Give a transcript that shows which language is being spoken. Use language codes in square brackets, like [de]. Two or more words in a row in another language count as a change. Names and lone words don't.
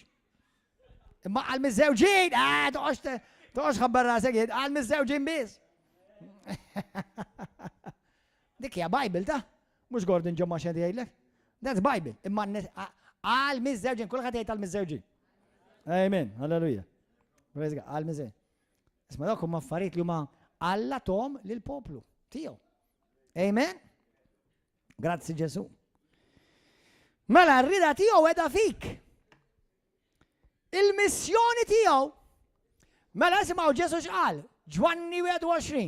[mt] Imma għal miż-żewġin, toqgħodx ħabbar rasek, għal miż-żewġin biss. Dik hija Bible ta' mhux Gordon John Marshall jgħidlek. [en] That's Bible. [mt] Imma għal miż-żewġin, kulħadd jgħid għal miż-żewġin. [en] Amen. Halleluja. Praise God. [mt] Għal miż-żewġin. Isma' dawk huma affarijiet li huma Alla tom lill-poplu tiegħu. Amen. Grazzi Ġesu. Mela r-rida tiegħu qiegħda fik. Il-missjoni tiegħu. Mela simgħu Ġesu x'qal, Ġwanni 21.